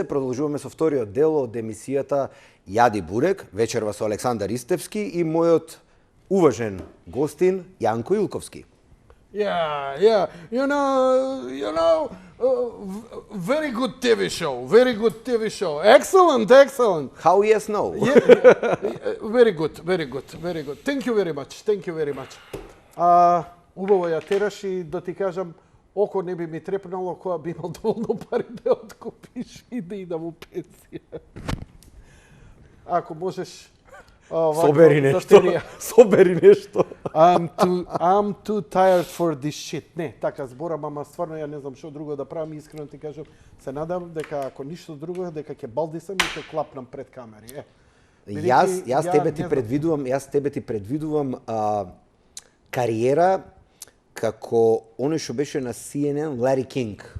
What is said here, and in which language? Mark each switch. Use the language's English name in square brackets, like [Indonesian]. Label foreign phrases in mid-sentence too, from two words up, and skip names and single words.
[Macedonian] Продолжуваме со вториот дел од емисијата Јади бурек, вечерва со Александар Истевски и мојот уважен гостин Јанко Илковски. [English] Yeah. You know, very good TV show. Excellent. How yes no? Very good. Thank you very much. [Macedonian] Убаво ја тераш и да ти кажам, око не би ми трепнало кога би имал доволно пари да откупиш и да идам у пенсија. Ако можеш Собери нешто. [English] I'm too tired for this shit. [Macedonian] Не, така зборам, ама стварно ја не знам што друго да правам, искрено ти кажам, се надам дека ако ништо друго, дека ќе балдисам и ќе клапнам пред камери. Јас тебе ти предвидувам кариера како оној што беше на CNN, Лари Кинг.